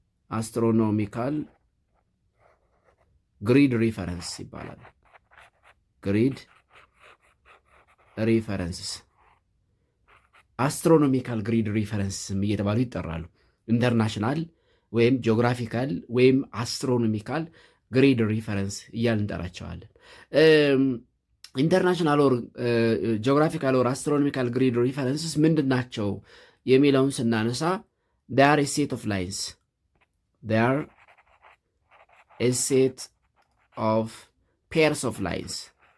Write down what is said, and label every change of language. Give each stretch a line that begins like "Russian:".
Amharic: astronomical grid reference ይባላሉ። grid references አስትሮኖሚካል ግሪድ ሪፈረንስም እየተባሉ ይጠራሉ። ኢንተርናሽናል ወይም ጂኦግራፊካል ወይም አስትሮኖሚካል ግሪድ ሪፈረንስ እያልን እንጠራቸዋለን። ኢንተርናሽናል ኦር ጂኦግራፊካል ኦር አስትሮኖሚካል ግሪድ ሪፈረንስስ ምንድን ናቸው የሚለውን ስናነሳ
English: they are a set of lines. They are a set of pairs of lines.